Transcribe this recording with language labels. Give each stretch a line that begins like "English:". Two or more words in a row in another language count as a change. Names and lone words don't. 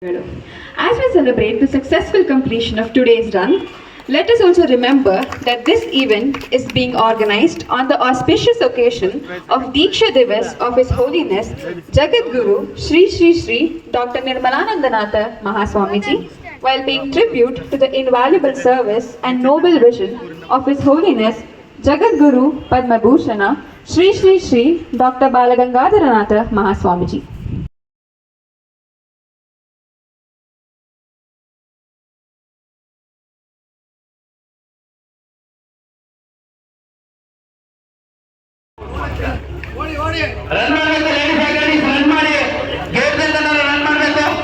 English: As we celebrate the successful completion of today's run, let us also remember that this event is being organized on the auspicious occasion of Diksha Divas of His Holiness Jagat Guru Sri Sri Sri Dr. Nirmalanandanatha Mahaswamiji, while paying tribute to the invaluable service and noble vision of His Holiness Jagat Guru Padma Bhushana Sri Sri Sri Dr. Balagangadharanatha Mahaswamiji.
Kannada: ರನ್ ಮಾಡಬೇಕು
English: ladies run
Kannada: ಮಾಡಿ
English: gate run
Kannada: ಮಾಡಬೇಕು